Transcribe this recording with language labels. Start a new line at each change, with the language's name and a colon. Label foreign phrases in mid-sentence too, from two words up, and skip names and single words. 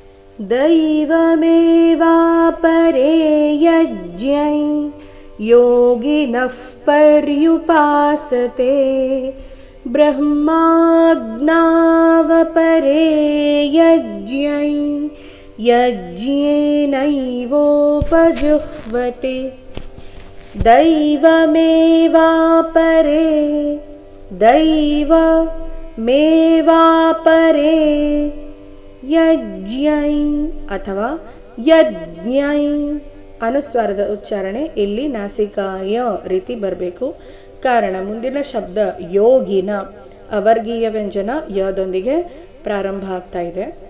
Sanskrit: दैवमेवापरे यज्ञै योगिनः पर्युपासते ब्रह्माज्ञावपरे यज्ञै यज्ञेनैवोपजुह्वति दैवमेवापरे ಯಜ್ಞೈ
Kannada: ಅಥವಾ ಯಜ್ಞೈ ಅನುಸ್ವಾರದ ಉಚ್ಚಾರಣೆ ಇಲ್ಲಿ ನಾಸಿಕಾಯ ರೀತಿ ಬರಬೇಕು. ಕಾರಣ ಮುಂದಿನ ಶಬ್ದ ಯೋಗಿನ ಅವರ್ಗೀಯ ವ್ಯಂಜನ ಯದೊಂದಿಗೆ ಪ್ರಾರಂಭ ಆಗ್ತಾ ಇದೆ.